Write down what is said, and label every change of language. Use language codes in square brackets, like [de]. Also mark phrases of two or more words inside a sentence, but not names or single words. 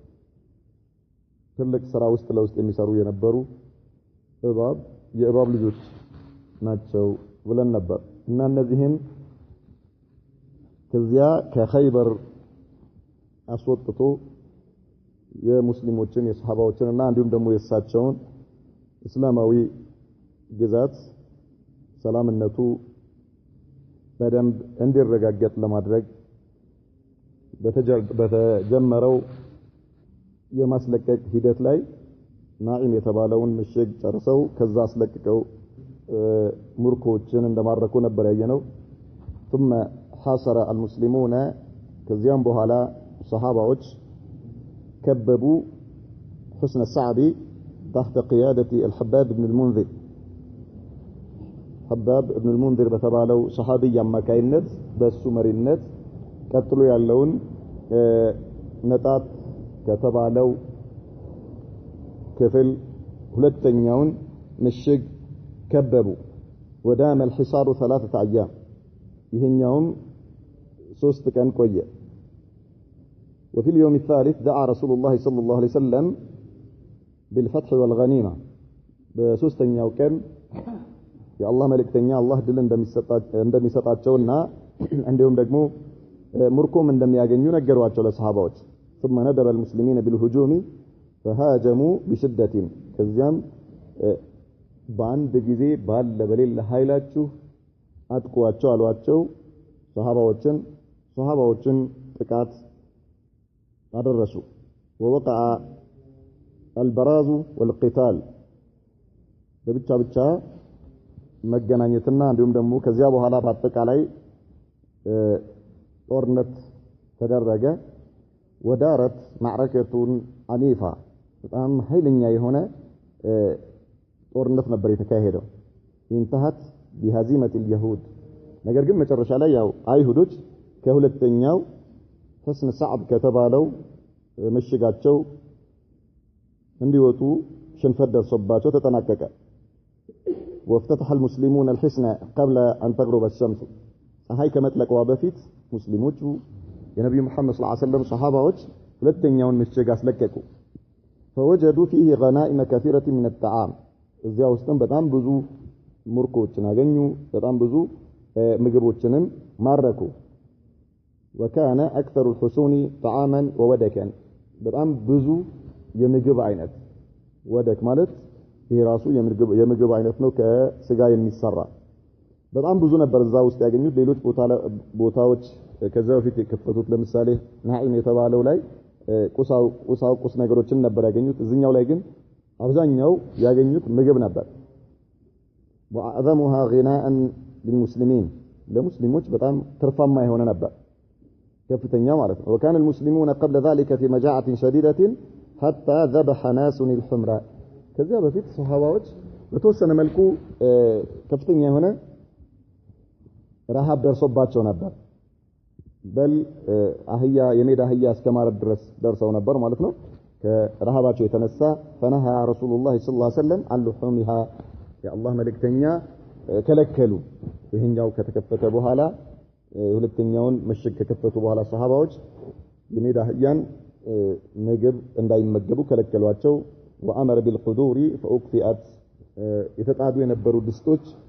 [am] ትልቅ ስራ ውስጥ ለውስጥ የሚሰሩ የነበሩ የእባብ ልጆች ናቸው ብለን ነበር እና እነዚህን ከዚያ ከኸይበር አስወጥቶ የሙስሊሞችን የሰሃባዎችንና እንዲሁም ደግሞ የሳቸውን እስላማዊ ግዛት ሰላምነቱ በደንብ እንዲረጋገጥ ለማድረግ በተጀመረው የማስለቀቅ ሂደት ላይ ናኢም የተባለውን ምሽግ ጨርሰው ከዛ አስለቅቀው ሙርኮችን እንደማረኩ ነበር ያየነው። [ar] ثم حاصر المسلمون [am] ከዚያም በኋላ ሰሃባዎች [ar] كببوا حسن الصعب تحت قيادة الحباب بن المنذر حباب بن المنذر [am] በተባለው ሰሃቢ አማካይነት በሱ መሪነት ቀጥሎ ያለውን ነጣት ከተባለው ክፍል ሁለተኛውን ምሽግ ከበቡ [ar] ودام الحصار 3 أيام [am] ይሄኛውም 3 ቀን ቆየ [ar] وفي اليوم الثالث دعا رسول الله صلى الله عليه وسلم بالفتح والغنيمة [am] በሶስተኛው ቀን የአላህ መልእክተኛ አላህ ድል እንደሚሰጣቸውና እንዲሁም ደግሞ ሙርኮም እንደሚያገኙ ነገሯቸው ለሰሃባዎች [ar] ثم ندب المسلمين بالهجوم فهاجموا بشدة [am] ከዚያም በአንድ ጊዜ ባለ በሌላ ኃይላችሁ አጥቋቸው አሏቸው ሰሃባዎችን ጥቃት አደረሱ [ar] ووقع البراز والقتال [am] ብቻ መገናኘትና እንዲሁም ደግሞ ከዚያ በኋላ በአጠቃላይ ጦርነት ተደረገ [ar] ودارت معركة عنيفة [am] በጣም ኃይለኛ የሆነ ጦርነት ነበር የተካሄደው [ar] انتهت بهزيمة اليهود [am] ነገር ግን መጨረሻ ላይ ያው አይሁዶች ከሁለተኛው حسن صعب ከተባለው ምሽጋቸው እንዲወጡ ሽንፈት ደርሶባቸው ተጠናቀቀ [ar] وافتتح المسلمون الحصن قبل أن تغرب الشمس [am] ፀሐይ ከመጥለቋ በፊት ሙስሊሞቹ የነብዩ መሐመድ [ar] صلى الله عليه وسلم [am] ሰሃባዎች ሁለተኛውን ምሽግ አስለቀቁ [ar] فوجدوا فيه غنائم كثيرة من الطعام [am] እዚያ ውስጥም በጣም ብዙ ሙርኮችን አገኙ በጣም ብዙ ምግቦችንም ማረኩ [ar] وكان أكثر الحصون طعاما وودكا [am] በጣም ብዙ የምግብ አይነት ወደክ ማለት ይሄ ራሱ የምግብ አይነት ነው ከስጋ የሚሰራ በጣም ብዙ ነበር እዛ ውስጥ ያገኙት ሌሎች ቦታዎች ከዛ በፊት የከፈቱት ለምሳሌ ናኢም የተባለው ላይ ቁሳቁስ ነገሮችን ነበር ያገኙት እዚህኛው ላይ ግን አብዛኛው ያገኙት ምግብ ነበር [ar] وأعظمها غناء للمسلمين [am] ለሙስሊሞች በጣም ትርፋማ የሆነ ነበር ከፍተኛ ማለት ነው [ar] وكان المسلمون قبل ذلك في مجاعة شديدة حتى ذبح ناس الحمراء [am] ከዚያ በፊት ሰሃባዎች በተወሰነ መልኩ ከፍተኛ የሆነ ረሃብ ደርሶባቸው ነበር በል የሜዳ አህያ እስከማረድ ድረስ ደርሰው ነበር ማለት ነው ከረሃባቸው የተነሳ [ar] فنهى رسول الله صلى الله عليه وسلم عن لحومها [am] የአላህ መልእክተኛ ከለከሉ ይሄኛው ከተከፈተ በኋላ ሁለተኛውን ምሽግ ከከፈቱ በኋላ ሰሃባዎች የሜዳ አህያን ምግብ እንዳይመገቡ ከለከሏቸው [ar] وأمر بالقدور فأكفئت [am] የተጣዱ የነበሩ ድስቶች